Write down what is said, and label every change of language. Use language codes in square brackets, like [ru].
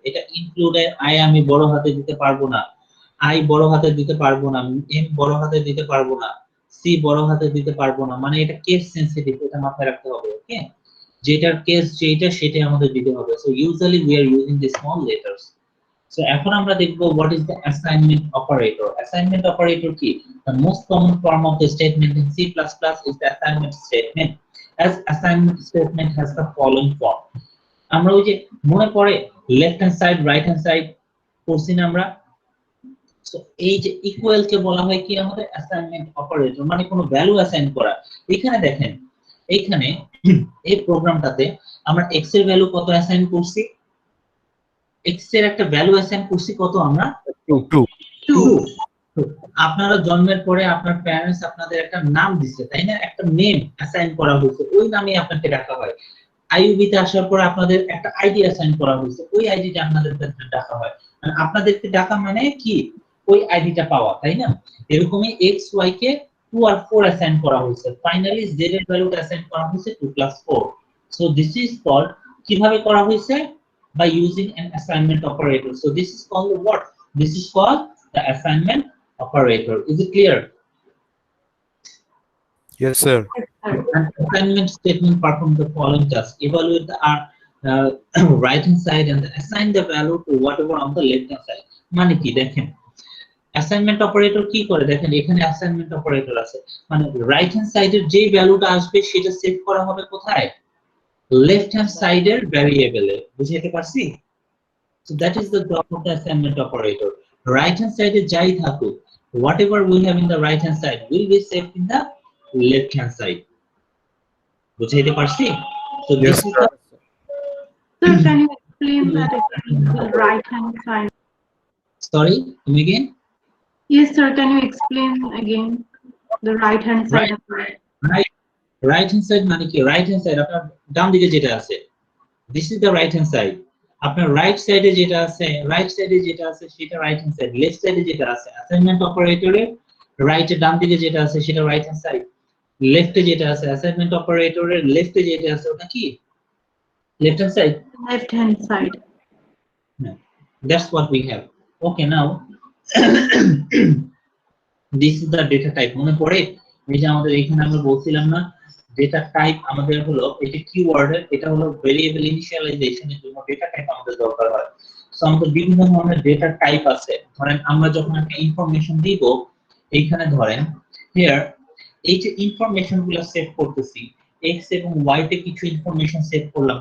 [bn] এটা ইনক্লুডে আই আমি বড় হাতে দিতে পারবো না, আই বড় হাতে দিতে পারবো না, এম বড় হাতে দিতে পারবো না, সি বড় হাতে দিতে পারবো না, মানে এটা কেস সেনসিটিভ, এটা মাথায় রাখতে হবে। ওকে, যেটার কেস যেটা সেটাই আমাদের দিতে হবে। [en] So usually we are using the small letters. So [bn] এখন আমরা দেখব [en] what is the assignment operator. Assignment operator কি? The most common form of the statement in C++ is the assignment statement. As assignment statement has the following form. [bn] আমরা ওই যে মনে পড়ে left hand side, right hand side করছি না আমরা? So এই যে ইকুয়াল কে বলা হয় কি আমাদের অ্যাসাইনমেন্ট অপারেটর, মানে কোনো ভ্যালু অ্যাসাইন করা। এখানে দেখেন, এইখানে এই প্রোগ্রামটাতে আমরা x এর ভ্যালু কত অ্যাসাইন করছি, x এর একটা ভ্যালু অ্যাসাইন করছি কত আমরা? 2। আপনারা জন্মের পরে আপনার প্যারেন্টস আপনাদের একটা নাম দিছে, তাই না? একটা নেম অ্যাসাইন করা হয়েছে, ওই নামে আপনাকে ডাকা হয়। আইইউবিতে আসার পর আপনাদের একটা আইডি অ্যাসাইন করা হয়েছে, ওই আইডিটা আপনাদের ডাকা হয়। মানে আপনাদেরকে ডাকা মানে কি, ওই আইডিটা পাওয়া, তাই না? এরকমই x y কে 2 আর 4 অ্যাসাইন করা হয়েছে, ফাইনালি z এর ভ্যালুটা অ্যাসাইন করা হয়েছে 2 + 4। [en] so this is called, [bn] কিভাবে করা হয়েছে? [en] By using an assignment operator. So this is called what? This is called the assignment operator. Is it clear? Yes, sir. An assignment statement performs the following tasks: evaluate the right hand side and assign the value to whatever on the left hand side. [bn] মানে কি দেখেন, assignment operator কি করে দেখেন, এখানে assignment operator আছে, মানে right hand সাইডের যে ভ্যালুটা আসবে সেটা সেট করা হবে কোথায়? লেফট হ্যান্ড সাইডের ভ্যারিয়েবলে। বুঝাইতে পারছি? [en] So that is the job of the assignment operator. Right hand side is [bn] jai thaku, [en] whatever we have in the right hand side will be saved in the left hand side. [bn] বুঝাইতে পারছি? [en] So this is the Sir, can you explain that again, the right hand side? sorry, come again. Yes, sir, can you explain again the right hand side of it? Right hand side [bn] মানে কি? [en] Right hand side [bn] আপনার ডান দিকে যেটা আছে, [en] this is the right hand side. [bn] আপনার right সাইডে যেটা আছে, সেটা রাইট হ্যান্ড সাইড। লেফট সাইডে যেটা আছে, অ্যাসাইনমেন্ট অপারেটরের রাইটে ডান দিকে যেটা আছে সেটা রাইট হ্যান্ড সাইড। লেফটে যেটা আছে, অ্যাসাইনমেন্ট অপারেটরের লেফটে যেটা আছে ওটা কি? Left hand side. [en] Left hand side. That's what we have. Okay, now this is the data type. [bn] মনে পড়ে এই যে আমাদের এখানে আমরা বলছিলাম না, ডেটা টাইপ আমাদের হলো এটা কিওয়ার্ডের, এটা হলো ভেরিয়েবল ইনিশিয়ালাইজেশনের জন্য ডেটা টাইপ আমাদের দরকার হয়। সো আমাদের বিভিন্ন ধরনের ডেটা টাইপ আছে। ধরেন আমরা যখন একটা ইনফরমেশন দিব, এইখানে ধরেন হিয়ার এই যে ইনফরমেশন গুলো সেভ করতেছি, x এবং y তে কিছু ইনফরমেশন সেভ করলাম।